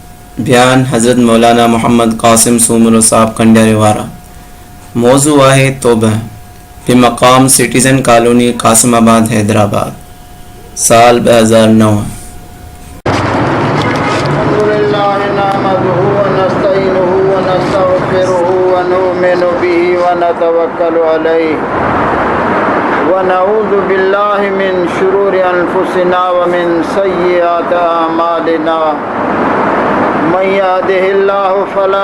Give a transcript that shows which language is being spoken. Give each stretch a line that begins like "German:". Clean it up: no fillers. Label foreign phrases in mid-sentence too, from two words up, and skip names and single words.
Urdu: بیان حضرت مولانا محمد قاسم سومر صاحب کنڈیارے وارا. موضوع ہے توبہ بمقام سٹیزن کالونی قاسم آباد حیدرآباد سال 2009.
Arabic: ونعوذ بالله من شرور أنفسنا ومن سيئات أعمالنا من يهده الله فلا